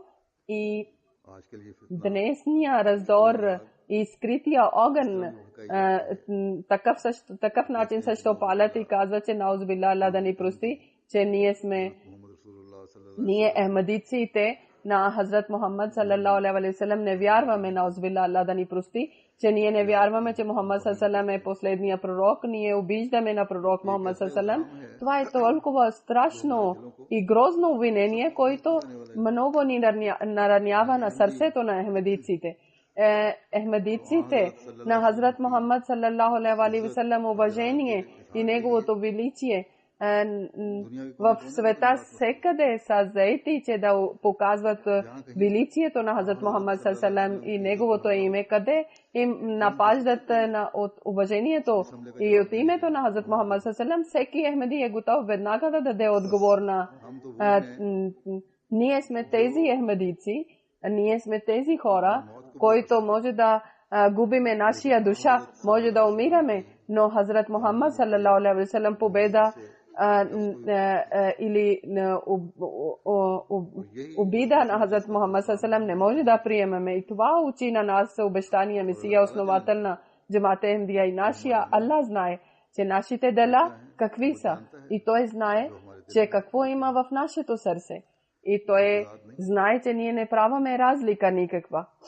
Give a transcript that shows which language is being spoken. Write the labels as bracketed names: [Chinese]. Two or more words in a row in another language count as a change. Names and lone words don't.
[Bulgarian] И днесния раздор и скрития огън такъв начин също палят и казват, че наузбилла Аллах да ни прости, че ние ахмадиците на Хазрат Мухаммад [Arabic] صلى الله عليه وسلم [Bulgarian] не вярваме, наузбилла Аллах да ни прости, че ние не вярваме, че Мухаммад [Arabic] صلى الله عليه وسلم [Bulgarian] е последния пророк, ние обиждаме на пророк Мухаммад [Arabic] صلى الله عليه وسلم. [Bulgarian] Това е толкова страшно и грозно обвинение, което много ни наранява на сърцето на ахмадиците. Ахмадиците на Хазрат Мухаммад [Arabic] صلى الله عليه وسلم [Bulgarian] уважение и неговото величие. В света всекъде са заети, че да показват величието на Хазрат Мухаммад [Arabic] صلى الله عليه وسلم [Bulgarian] и неговото име, къде им напаждат от уважението и от името на Хазрат Мухаммад [Arabic] صلى الله عليه وسلم. [Bulgarian] Всеки Ахмади е готов веднага да даде отговор на ние сме тези ахмадици, ние сме тези хора, които може да губиме нашия душа, може да умираме, но Хазрат Мухаммад [Arabic] صلى الله عليه وسلم [Bulgarian] победа или обида на Хазрат Мухаммад [Arabic] صلى الله عليه وسلم [Bulgarian] не може да приемаме. И това учи на нас обещания Месия, основател на Джамат Ахмадия и нашия. Аллах знае, че нашите дела какви са. И Той знае, че какво има в нашето сърце. И Той знае, че ние не правиме разлика никаква.